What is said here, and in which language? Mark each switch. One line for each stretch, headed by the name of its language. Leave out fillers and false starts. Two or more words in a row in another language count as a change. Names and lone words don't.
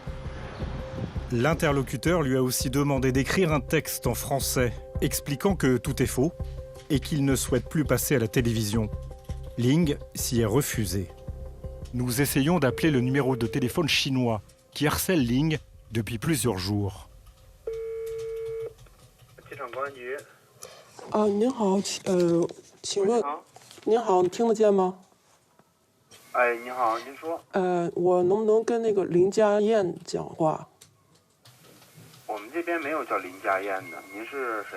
French: L'interlocuteur lui a aussi demandé d'écrire un texte en français, expliquant que tout est faux et qu'il ne souhaite plus passer à la télévision. Ling s'y est refusé. Nous essayons d'appeler le numéro de téléphone chinois qui harcèle Ling depuis plusieurs jours.
Chinese: 您好，请问，您好，你听得见吗？哎，你好，您说。我能不能跟那个林家燕讲话？我们这边没有叫林家燕的，您是谁？